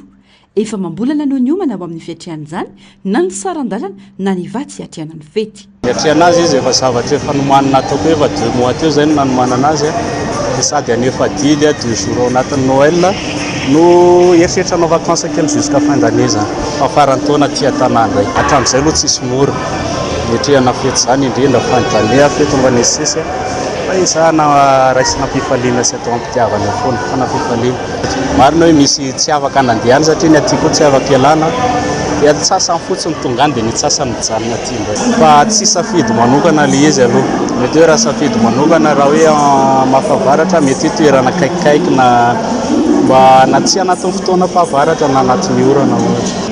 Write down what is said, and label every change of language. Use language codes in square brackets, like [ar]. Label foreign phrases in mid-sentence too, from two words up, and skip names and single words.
[mg] Efa mambolana no ny omana ho amin'ny fiatrian'izany na ny sarandalana na ny vatsy atriana ny fety. Fiatriana azy izy efa zavatra efa nomanana ataoko efa 2 mois teo zay no nanomanana azy dia sady anefa didy 2 jours ao anatin'ny Noël no eritreritra anao vacances kely [fr] jusqu'à fin d'année [mg] zany fa farany taona tia tanàna hatramin'izay aloha tsisy mora etrehana fety zany indrindra [fr] fin d'année [mg] fety tonga nesesy fa izana raisina mpifaliana sy atao ampitiavana foana fa na mpifaliana marina hoe misy tsy afaka nandehana satria ny atyko tsy afaka ialana dia tsasany fotsiny tongany dia ny tsasany mijanona aty fa tsy safidy manokana le izy aloha mety hoe raha safidy manokana raha hoe mafavaratra mety toerana kaikikaiky na mba na tsy anatin'ny fotoana fahavaratra na anatin'ny orana ohatra.